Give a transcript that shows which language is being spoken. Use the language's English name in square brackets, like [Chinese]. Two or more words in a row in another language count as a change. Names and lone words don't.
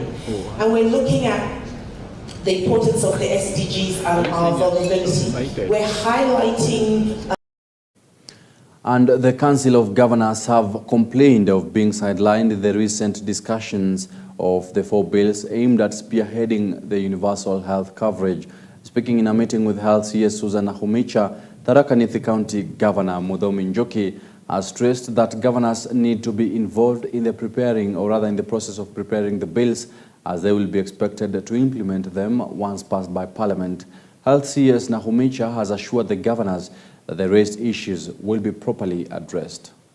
[English] And we're looking at the importance of the SDGs and our vulnerability. We're highlighting And the Council of Governors have complained of being sidelined in the recent discussions of the 4 bills aimed at spearheading the universal health coverage. Speaking in a meeting with Health CS Susan Nahumicha, Tharaka Nithi County Governor Muthomi Njoki has stressed that governors need to be involved in the process of preparing the bills, as they will be expected to implement them once passed by Parliament. Health CS Nahumicha has assured the governors that the raised issues will be properly addressed.